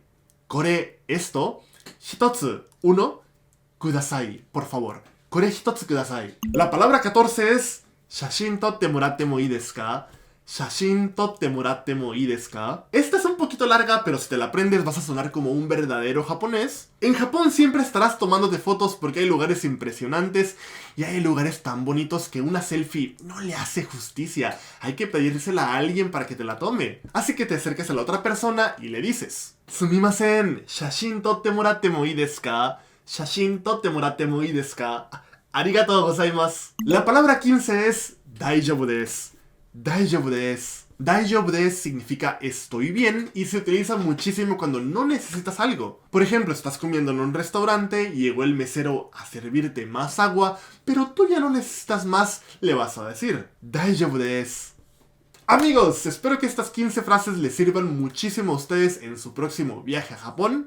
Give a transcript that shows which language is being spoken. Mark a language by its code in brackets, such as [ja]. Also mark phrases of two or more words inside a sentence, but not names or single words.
[es] Kore, esto. Hitotsu, uno. Kudasai, por favor. [ja] これ一つください. [es] La palabra 14 es [ja] 写真撮ってもらってもいいですか? 写真撮ってもらってもいいですか? [es] Esta es un poquito larga, pero si te la aprendes vas a sonar como un verdadero japonés. En Japón siempre estarás tomándote fotos porque hay lugares impresionantes y hay lugares tan bonitos que una selfie no le hace justicia. Hay que pedírsela a alguien para que te la tome. Así que te acercas a la otra persona y le dices [ja] すみません、写真撮ってもらってもいいですか? 写真撮ってもらってもいいですか？ありがとうございます. [es] La palabra 15 es [ja] 大丈夫です. 大丈夫です. 大丈夫です [es] significa estoy bien y se utiliza muchísimo cuando no necesitas algo. Por ejemplo, estás comiendo en un restaurante y llegó el mesero a servirte más agua, pero tú ya no necesitas más, le vas a decir [ja] 大丈夫です. [es] Amigos, espero que estas 15 frases les sirvan muchísimo a ustedes en su próximo viaje a Japón.